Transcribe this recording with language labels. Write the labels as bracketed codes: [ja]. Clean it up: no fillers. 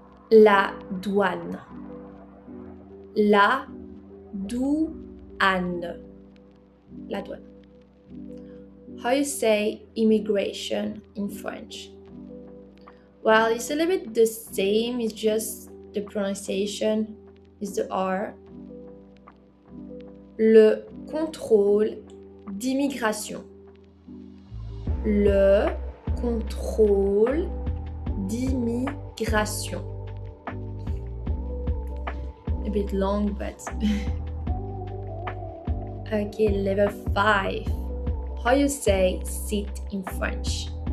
[fr] La douane. La douane. La douane. [en] How you say immigration in French? Well, it's a little bit the same, it's just the pronunciation is the R. [fr] Le contrôle d'immigration. Le contrôle d'immigration. [en] A bit long, but okay, level 5. How you say seat in French?